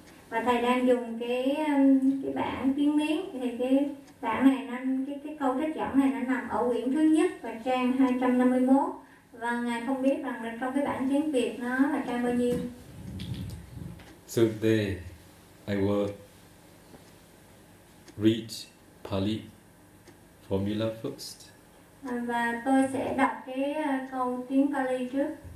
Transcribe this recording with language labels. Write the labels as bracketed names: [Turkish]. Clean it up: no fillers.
[Vietnamese] Và thầy đang dùng cái bản tiếng Miến, thì cái bản này nó cái câu trích dẫn này nó nằm ở quyển thứ nhất và trang 251. Và ngài không biết rằng là trong cái bản tiếng Việt nó là trang bao nhiêu. [English] So today I will read Pali formula first. [Vietnamese] Và tôi sẽ đọc cái câu tiếng Pali trước.